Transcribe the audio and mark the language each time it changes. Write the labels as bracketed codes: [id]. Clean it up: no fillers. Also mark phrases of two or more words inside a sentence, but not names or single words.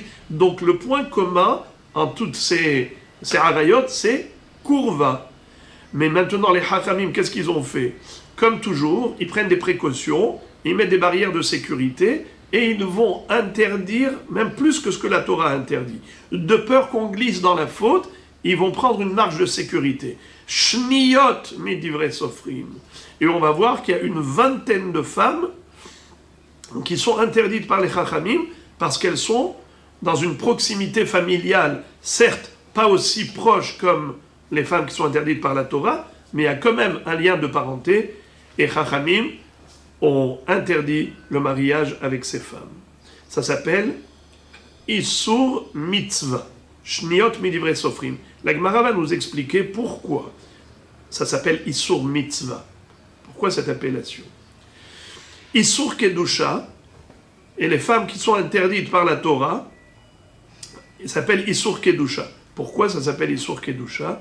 [fr] Donc le point commun en toutes ces harayot, c'est kurva. Mais maintenant, les hachamim, qu'est-ce qu'ils ont fait? Comme toujours, ils prennent des précautions, ils mettent des barrières de sécurité, et ils vont interdire, même plus que ce que la Torah interdit. De peur qu'on glisse dans la faute, ils vont prendre une marge de sécurité. [he] שניות מדברי סופרים. [fr] Et on va voir qu'il y a une vingtaine de femmes qui sont interdites par les Chachamim parce qu'elles sont dans une proximité familiale, certes pas aussi proche comme les femmes qui sont interdites par la Torah, mais il y a quand même un lien de parenté, et Chachamim ont interdit le mariage avec ces femmes. Ça s'appelle [he] איסור מצוה. שניות מדברי סופרים. [fr] La Gemara va nous expliquer pourquoi ça s'appelle [he] איסור מצוה. [fr] Pourquoi cette appellation? [he] איסור קדושה, [fr] et les femmes qui sont interdites par la Torah, il s'appelle [he] איסור קדושה. [fr] Pourquoi ça s'appelle [he] איסור קדושה?